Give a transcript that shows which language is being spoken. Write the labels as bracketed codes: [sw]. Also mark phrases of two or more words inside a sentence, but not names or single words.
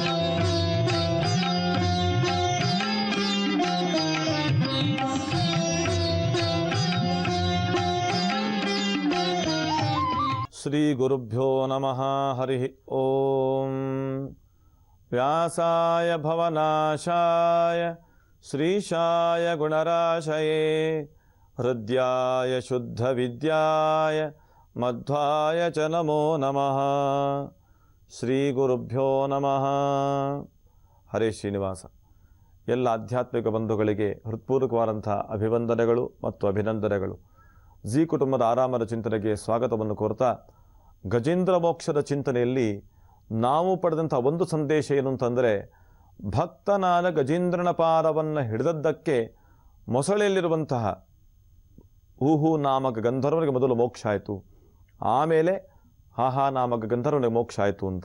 [sa] ಶ್ರೀ ಗುರುಭ್ಯೋ ನಮಃ. ಹರಿ ಓಂ. ವ್ಯಾಸಾಯ ಭವನಾಶಾಯ ಶ್ರೀಶಾಯ ಗುಣರಾಶಯೇ ಹೃದ್ಯಾಯ ಶುದ್ಧ ವಿದ್ಯಾಯ ಮಧ್ವಾಯ ಚ ನಮೋ ನಮಃ. ಶ್ರೀ ಗುರುಭ್ಯೋ ನಮಃ. ಹರೇ ಶ್ರೀನಿವಾಸ. [kn] ಎಲ್ಲ ಆಧ್ಯಾತ್ಮಿಕ ಬಂಧುಗಳಿಗೆ ಹೃತ್ಪೂರ್ವಕವಾದಂಥ ಅಭಿವಂದನೆಗಳು ಮತ್ತು ಅಭಿನಂದನೆಗಳು. ಜಿ ಕುಟುಂಬದ ಆರಾಮದ ಚಿಂತನೆಗೆ ಸ್ವಾಗತವನ್ನು ಕೋರ್ತಾ, ಗಜೇಂದ್ರ ಮೋಕ್ಷದ ಚಿಂತನೆಯಲ್ಲಿ ನಾವು ಪಡೆದಂಥ ಒಂದು ಸಂದೇಶ ಏನು ಅಂತಂದರೆ, ಭಕ್ತನಾದ ಗಜೇಂದ್ರನ ಪಾದವನ್ನು ಹಿಡಿದದ್ದಕ್ಕೆ ಮೊಸಳೆಯಲ್ಲಿರುವಂತಹ ಊಹು ನಾಮಕ ಗಂಧರ್ವನಿಗೆ ಮೊದಲು ಮೋಕ್ಷ ಆಯಿತು, ಆಮೇಲೆ ಹಾಹಾ ನಾಮಕ ಗಂಧರ್ವನಿಗೆ ಮೋಕ್ಷ ಆಯಿತು ಅಂತ.